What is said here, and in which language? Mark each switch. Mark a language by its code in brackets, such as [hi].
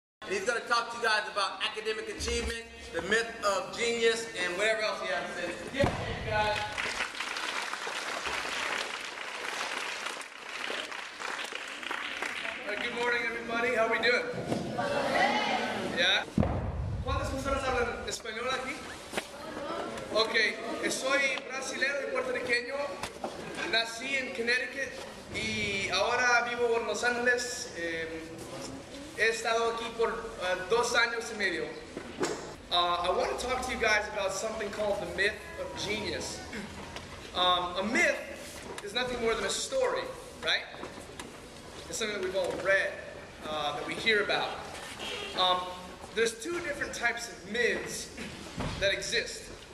[en] and he's going to talk to you guys about academic achievement, the myth of genius, and whatever else he has to say. Give it to you guys. Good morning, everybody. How are we doing? [es] ¿Ya? ¿Cuántas personas hablan español aquí? Ok, soy brasilero y puertorriqueño. Nací en Connecticut y ahora vivo en Los Ángeles. He estado aquí por 2 años y medio. [en] I want to talk to you guys about something called the myth of genius. A myth is nothing more than a story, right? It's something that we've all read, that we hear about. There's 2 different types of myths that exist.